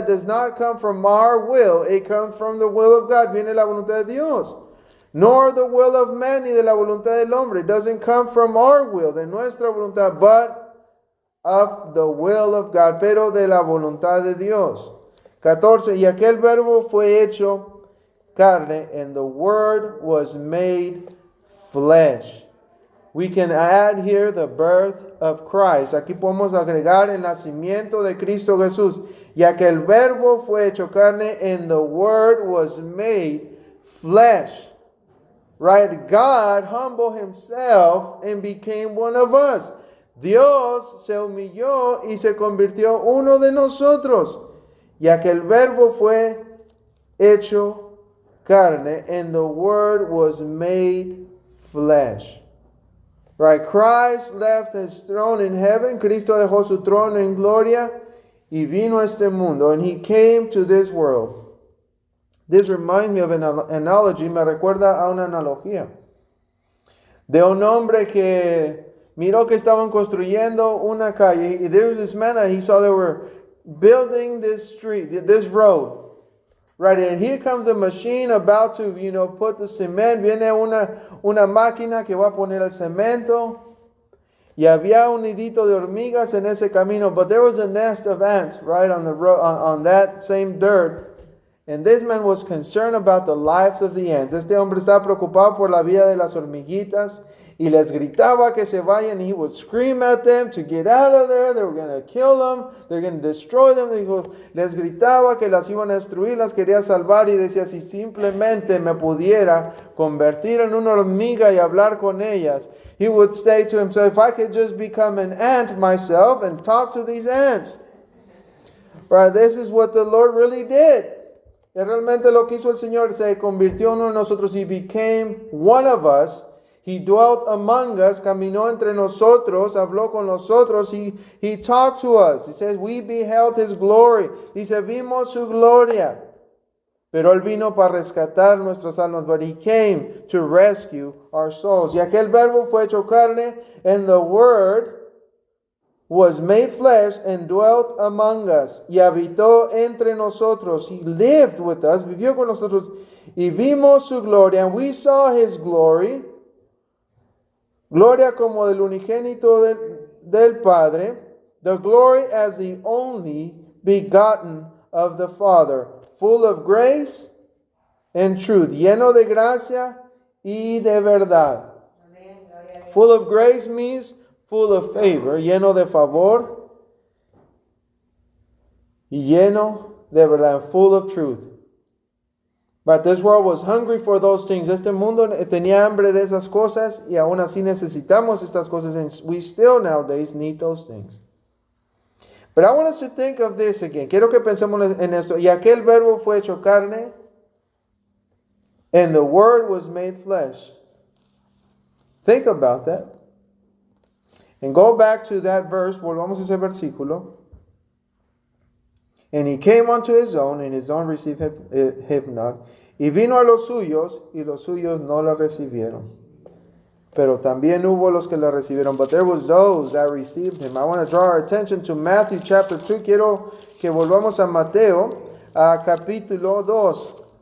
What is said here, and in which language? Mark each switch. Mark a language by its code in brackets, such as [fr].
[en] It does not come from our will. It comes from the will of God. [es] Viene la voluntad de Dios. [en] Nor the will of man, [es] ni de la voluntad del hombre. [en] It doesn't come from our will, [es] de nuestra voluntad, [en] but of the will of God, [es] pero de la voluntad de Dios. 14, y aquel verbo fue hecho carne, [en] and the word was made flesh. We can add here the birth of Christ. [es] Aquí podemos agregar el nacimiento de Cristo Jesús. Y aquel verbo fue hecho carne, [en] and the word was made flesh. Right? God humbled himself and became one of us. [es] Dios se humilló y se convirtió uno de nosotros. Y aquel verbo fue hecho carne, [en] and the word was made flesh. Right? Christ left his throne in heaven. [es] Cristo dejó su trono en gloria y vino a este mundo. [en] And he came to this world. This reminds me of an analogy. [es] Me recuerda a una analogía. De un hombre que miró que estaban construyendo una calle. [en] There was this man that he saw they were building this street, this road. Right, and here comes a machine about to, put the cement. [es] Viene una máquina que va a poner el cemento. Y había un nidito de hormigas en ese camino. [en] But there was a nest of ants right on the road, on that same dirt. And this man was concerned about the lives of the ants. [es] Este hombre estaba preocupado por la vida de las hormiguitas. Y les gritaba que se vayan. [en] He would scream at them to get out of there. They were going to kill them. They're going to destroy them. [es] Les gritaba que las iban a destruir. Las quería salvar. Y decía, si simplemente me pudiera convertir en una hormiga y hablar con ellas. [en] He would say to himself, if I could just become an ant myself and talk to these ants. Right, this is what the Lord really did. [es] Y realmente lo que hizo el Señor, se convirtió en uno de nosotros. [en] He became one of us. He dwelt among us, [es] caminó entre nosotros, habló con nosotros. [en] He talked to us. He says, we beheld his glory. [es] Dice, vimos su gloria. Pero él vino para rescatar nuestras almas. [en] But he came to rescue our souls. [es] Y aquel verbo fue hecho carne, [en] and the word was made flesh and dwelt among us. [es] Y habitó entre nosotros. [en] He lived with us, [es] vivió con nosotros. Y vimos su gloria, [en] and we saw his glory. [es] Gloria como del unigénito del Padre, [en] the glory as the only begotten of the Father, full of grace and truth, [es] lleno de gracia y de verdad. [en] Full of grace means full of favor, [es] lleno de favor y lleno de verdad, [en] full of truth. But this world was hungry for those things. [es] Este mundo tenía hambre de esas cosas y aún así necesitamos estas cosas. [en] And we still nowadays need those things. But I want us to think of this again. [es] Quiero que pensemos en esto. Y aquel verbo fue hecho carne, [en] and the word was made flesh. Think about that. And go back to that verse. [es] Volvamos a ese versículo. [en] And he came unto his own, and his own received him not. [es] Y vino a los suyos, y los suyos no la recibieron. Pero también hubo los que la recibieron. [en] But there was those that received him. I want to draw our attention to Matthew chapter 2. [es] Quiero que volvamos a Mateo, a capítulo 2.